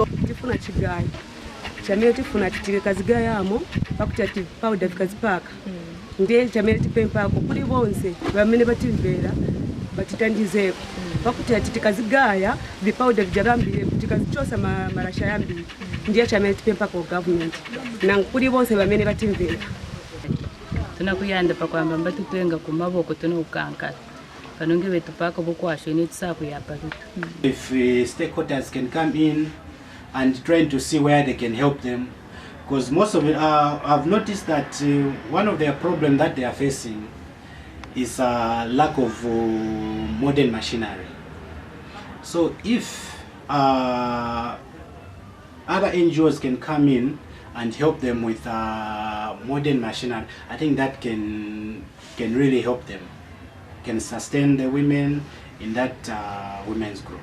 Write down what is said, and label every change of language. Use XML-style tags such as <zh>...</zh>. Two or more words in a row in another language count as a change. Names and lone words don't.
<ny>tifuna chigayi chamere tifuna chitike kazigaya amo pakuti ati powder vikazipaka ndiye chamere tipempako kuli bonse bamene batimvera batitandizeko pakuti ati tikazigaya vipauda vijarambire tikazichosa marasha yambiri ndiye chamere tipempako government na kuli bonse bamene batimvera</ny> <toi>tunakuyanda pakwamba mbatutenga ku maboko tunokankala panonge betupaka bokwasho ni tsaku yapa tutu.</toi> <en>If stakeholders can come in and trying to see where they can help them, because most of it, I've noticed that one of their problems that they are facing is a lack of modern machinery. So if other NGOs can come in and help them with modern machinery, I think that can really help them, can sustain the women in that women's group.</en>